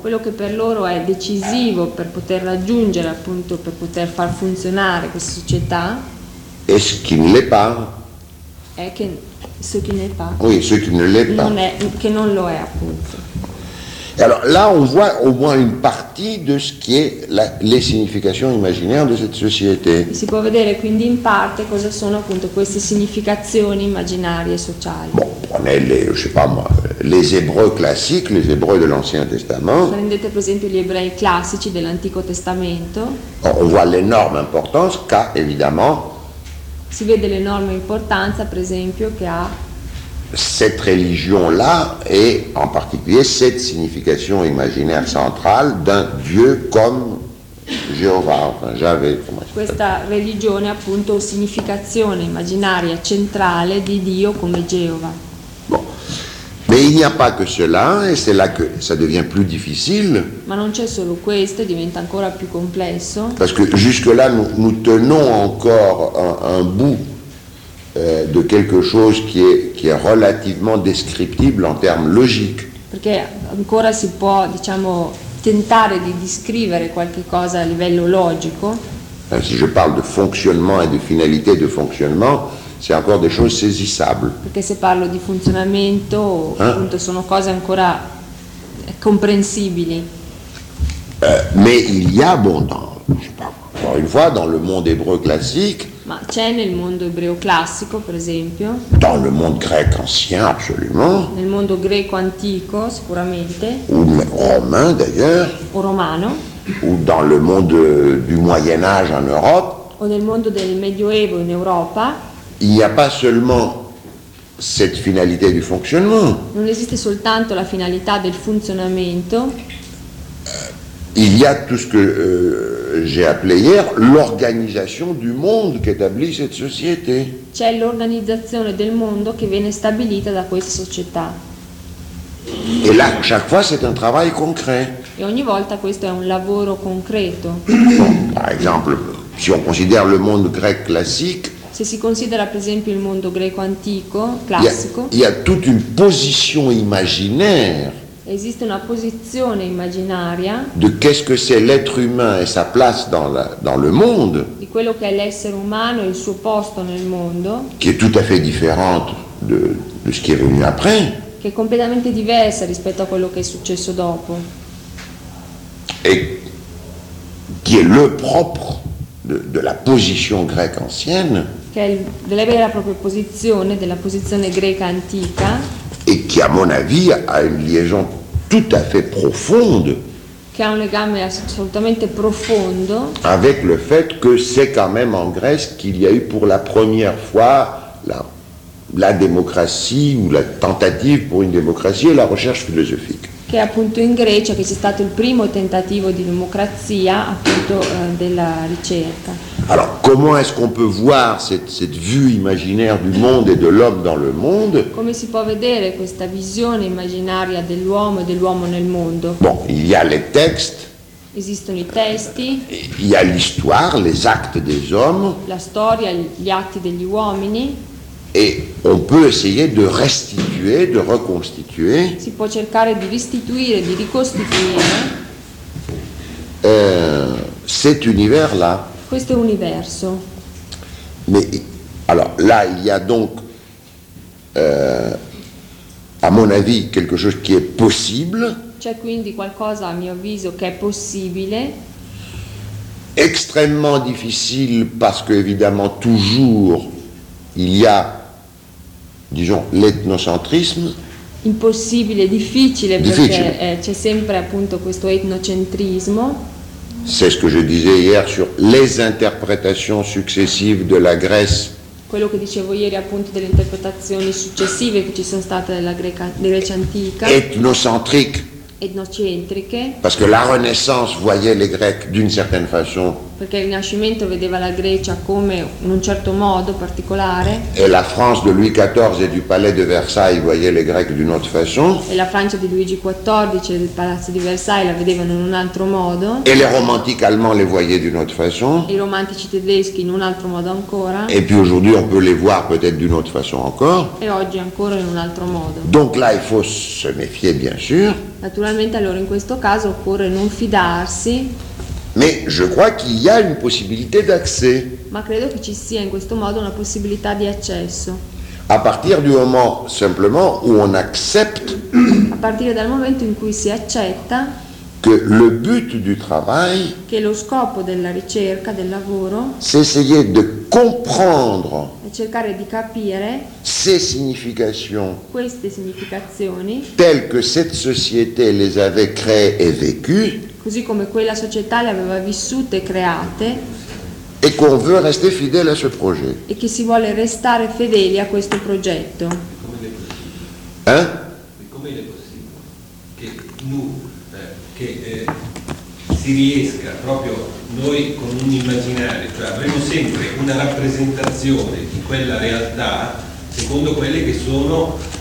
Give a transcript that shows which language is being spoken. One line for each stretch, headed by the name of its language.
Italian: Quello che per loro è decisivo per poter raggiungere appunto per poter far funzionare questa società.
French: Et ce qui ne l'est pas.
Italian: È che
French: ce qui n'est pas. Oui, ce qui ne l'est pas.
Italian: Non è, che non lo è appunto.
French: Et alors là, on voit au moins une partie de ce qui est les significations imaginaires de cette société.
Italian: Si può vedere quindi in parte cosa sono appunto queste significazioni immaginarie sociali.
French: Bon, prenez les Hébreux classiques, les Hébreux de l'Ancien Testament.
Italian: Prendete per esempio gli ebrei classici dell'Antico Testamento.
French: On voit l'énorme importance qu'a évidemment.
Italian: Si vede l'enorme importanza, per esempio, che ha.
French: Cette religion-là est en particulier cette signification imaginaire centrale d'un dieu comme Jéhovah, enfin Javé.
Italian: Questa religione appunto significazione immaginaria centrale di Dio come Geova.
French: Bon. Mais il n'y a pas que cela, et c'est là que ça devient plus difficile.
Italian: Ma non c'è solo questo, diventa ancora più complesso.
French: Parce que jusque-là, nous tenons encore un bout de quelque chose qui est relativement descriptible en termes logiques.
Italian: Perché ancora si può, diciamo, tentare di descrivere qualche cosa a livello logico.
French: Si je parle de fonctionnement et de finalité de fonctionnement, c'est encore des choses saisissables.
Italian: Perché se parlo di funzionamento, appunto, sono cose ancora comprensibili.
French: Mais il y a, bon, dans, je sais pas, encore une fois, dans le monde hébreu classique.
Italian: Ma c'è nel mondo ebreo classico, per esempio.
French: Dans le monde grec ancien, absolument.
Italian: Nel mondo greco antico, sicuramente.
French: Ou romain, d'ailleurs.
Italian: O romano.
French: Ou dans le monde du Moyen-Âge en Europe.
Italian: O nel mondo del Medioevo in Europa.
French: Il n'y a pas seulement cette finalité du fonctionnement.
Italian: Non esiste soltanto la finalità del funzionamento.
French: Il y a tout ce que j'ai appelé hier l'organisation du monde qu'établit cette société.
Italian: C'è l'organizzazione del mondo che viene stabilita da questa società.
French: Et là, chaque fois, c'est un travail concret.
Italian: E ogni volta questo è un lavoro concreto.
French: Par exemple, si on considère le monde grec classique.
Italian: Se si considera, per esempio, il mondo greco antico, classico.
French: Il y a toute une position imaginaire.
Italian: Esiste una posizione immaginaria
French: de qu'est-ce que c'est l'être humain et sa place dans le monde,
Italian: di quello che è l'essere umano e il suo posto nel mondo,
French: qui est tout à fait différente de ce qui est venu après,
Italian: che è completamente diversa rispetto a quello che è successo dopo,
French: et qui est le propre de la position grecque ancienne,
Italian: che è la vera propria posizione della posizione greca antica.
French: Et qui, à mon avis, a une liaison tout à fait profonde.
Italian: Qui a un legame assolutamente profondo.
French: Avec le fait que c'est quand même en Grèce qu'il y a eu pour la première fois la démocratie ou la tentative pour une démocratie et la recherche philosophique.
Italian: Che appunto in Grecia che c'è stato il primo tentativo di democrazia appunto della ricerca.
French: Alors comment est-ce qu'on peut voir cette vue imaginaire du monde et de l'homme dans le monde?
Italian: Come si può vedere questa visione immaginaria dell'uomo e dell'uomo nel mondo?
French: Bon, il y a les textes.
Italian: Esistono i testi.
French: Il y a l'histoire, les actes des hommes.
Italian: La storia, gli atti degli uomini.
French: Et on peut essayer de restituer, de reconstituer.
Italian: Si può cercare di restituire, di ricostituire.
French: Cet univers-là.
Italian: Questo universo.
French: Mais alors là, il y a donc, à mon avis, quelque chose qui est possible.
Italian: C'è quindi qualcosa, a mio avviso, che è possibile.
French: Extrêmement difficile parce que évidemment toujours il y a, disons, l'ethnocentrisme.
Italian: Impossibile, difficile, difficile. Perché c'è sempre appunto questo etnocentrismo.
French: C'est ce que je disais hier sur les interprétations successives de la Grèce.
Italian: Quello che dicevo ieri appunto delle interpretazioni successive che ci sono state della Grecia antica.
French: Etnocentrique.
Italian: Etnocentriche.
French: Parce que la Renaissance voyait les Grecs d'une certaine façon.
Italian: Perché il Rinascimento vedeva la Grecia come in un certo modo particolare.
French: Et la France de Louis XIV et du palais de Versailles voyait les Grecs d'une autre façon.
Italian: E la Francia di Luigi XIV e del palazzo di Versailles la vedevano in un altro modo.
French: Et les romantiques allemands les voyaient d'une autre façon.
Italian: I romantici tedeschi in un altro modo ancora.
French: Et puis aujourd'hui on peut les voir peut-être d'une autre façon encore.
Italian: E oggi ancora in un altro modo.
French: Donc là il faut se méfier bien sûr.
Italian: Naturalmente allora in questo caso occorre non fidarsi.
French: Mais je crois qu'il y a une possibilité d'accès.
Italian: Ma credo che ci sia in questo modo una possibilità di accesso.
French: À partir du moment simplement où on accepte.
Italian: A partire dal momento in cui si accetta.
French: Que le but du travail.
Italian: Che lo scopo della ricerca del lavoro.
French: C'est essayer de comprendre.
Italian: E cercare di capire.
French: Ces significations.
Italian: Queste significazioni.
French: Telles que cette société les avait créées et vécues.
Italian: Così come quella società le aveva vissute e create.
French: Et qu'on veut rester fidèle à ce projet.
Italian: E che si vuole restare fedeli a questo progetto. Come è possibile? Hein? Come è possibile che
French: nous,
Italian: che si riesca proprio noi con un immaginario, cioè avremo sempre una rappresentazione di quella realtà secondo quelle che sono